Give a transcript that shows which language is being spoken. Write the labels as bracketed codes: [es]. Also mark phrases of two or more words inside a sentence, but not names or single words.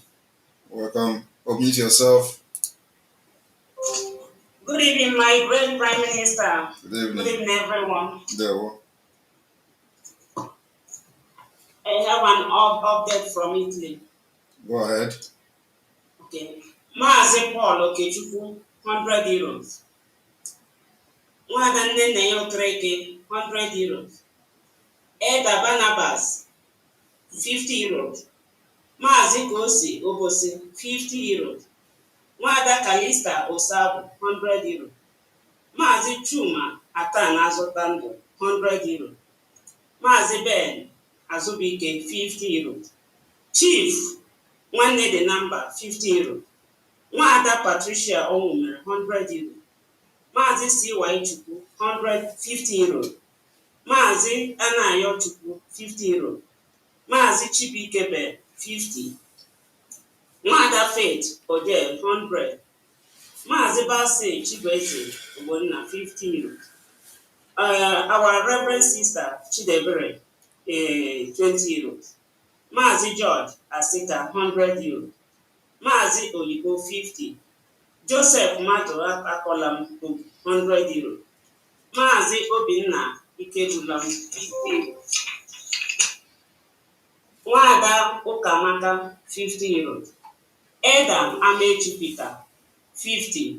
[en] Welcome. Unmute yourself. Good evening, my great Prime Minister. Good evening. Good evening, everyone. There. I have an update from Italy. Go ahead. Okay. Mazi Paul Okechukwu, 100 euros. Nwada Nnenne Okereke, 100 euros. Eda Barnabas, 50 euros. Mazi Kosi Obosi, 50 euros. Nwada Kalista Osabu, 100 euros. Mazi Chuma Atan Azotandu, 100 euros. Mazi Ben Azubike, 50 euros. Chief Nwanne the number, 50 euros. Nwada Patricia Onwumer, 100 euros. Mazi C.Y. Chukwu, 150 euros. Mazi Anayo Chukwu, 50 euros. Mazi Chibikebe, 50. Nwada Faith Odell, 100. Mazi Base Chibeze Ogbonna, 50 euros. Our Reverend Sister Chidebere, 20 euros. Mazi George Asika, 100 euros. Mazi Oyibo, 50. Joseph Mato Akolam, 100 euros. Mazi Obinna Ikejulam, 50 euros. Nwada Ukamaka, 50 euros. Edam Amechi Peter, 50.